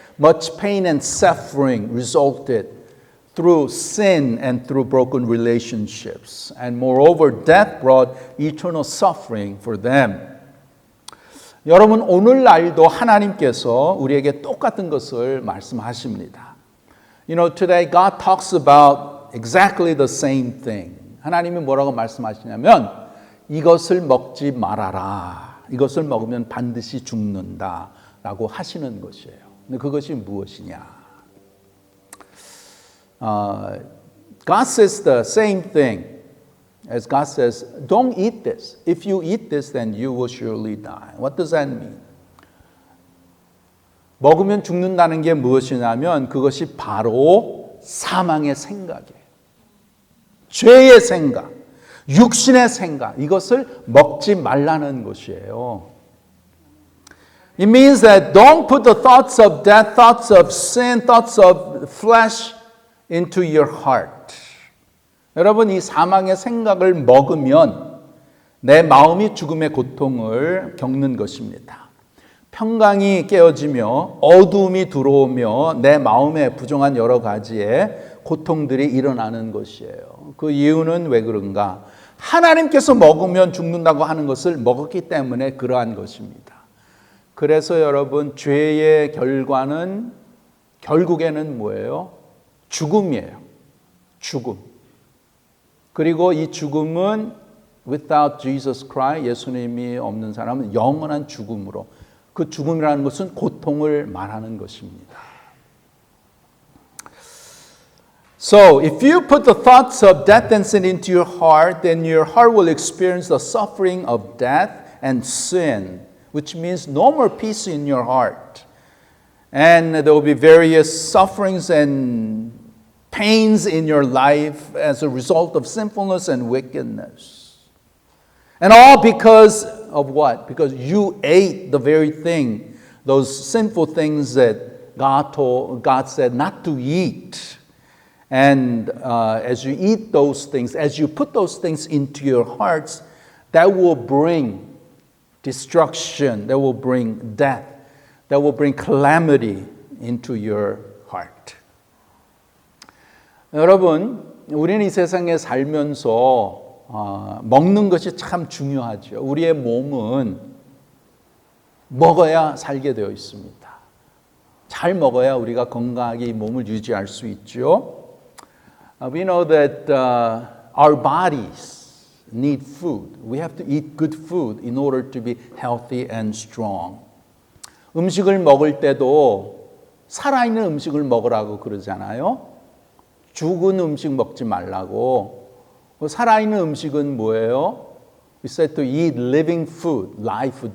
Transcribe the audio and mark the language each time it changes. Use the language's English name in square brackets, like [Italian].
[English] Much pain and suffering resulted through sin and through broken relationships. And moreover, death brought eternal suffering for them. [Korean] 여러분, 오늘날도 하나님께서 우리에게 똑같은 것을 말씀하십니다. [English] You know, today God talks about exactly the same thing. [Korean] 하나님이 뭐라고 말씀하시냐면 이것을 먹지 말아라. 이것을 먹으면 반드시 죽는다. 라고 하시는 것이에요. 근데 그것이 무엇이냐? [English] God says the same thing as God says, don't eat this. If you eat this, then you will surely die. What does that mean? [Korean] 먹으면 죽는다는 게 무엇이냐면 그것이 바로 사망의 생각이에요. 죄의 생각, 육신의 생각, 이것을 먹지 말라는 것이에요. [English] It means that don't put the thoughts of death, thoughts of sin, thoughts of flesh into your heart. [Korean] 여러분, 이 사망의 생각을 먹으면 내 마음이 죽음의 고통을 겪는 것입니다. 평강이 깨어지며 어두움이 들어오며 내 마음에 부정한 여러 가지의 고통들이 일어나는 것이에요. 그 이유는 왜 그런가? 하나님께서 먹으면 죽는다고 하는 것을 먹었기 때문에 그러한 것입니다. 그래서 여러분, 죄의 결과는 결국에는 뭐예요? 죽음이에요. 죽음. 그리고 이 죽음은 [English] without Jesus Christ, [Korean] 예수님이 없는 사람은 영원한 죽음으로, 그 죽음이라는 것은 고통을 말하는 것입니다. [English] So, if you put the thoughts of death and sin into your heart, then your heart will experience the suffering of death and sin, which means no more peace in your heart. And there will be various sufferings and pains in your life as a result of sinfulness and wickedness. And all because of what? Because you ate the very thing, those sinful things that God said not to eat. And as you eat those things, as you put those things into your hearts, that will bring destruction, that will bring death, that will bring calamity into your heart. [Korean] 여러분, 우리는 이 세상에 살면서 먹는 것이 참 중요하죠. 우리의 몸은 먹어야 살게 되어 있습니다. 잘 먹어야 우리가 건강하게 이 몸을 유지할 수 있죠. [English] We know that our bodies need food. We have to eat good food in order to be healthy and strong. [Korean] 음식을 먹을 때도 살아있는 음식을 먹으라고 그러잖아요. 죽은 음식 먹지 말라고. 살아있는 음식은 뭐예요? [English] We said to eat living food, live food.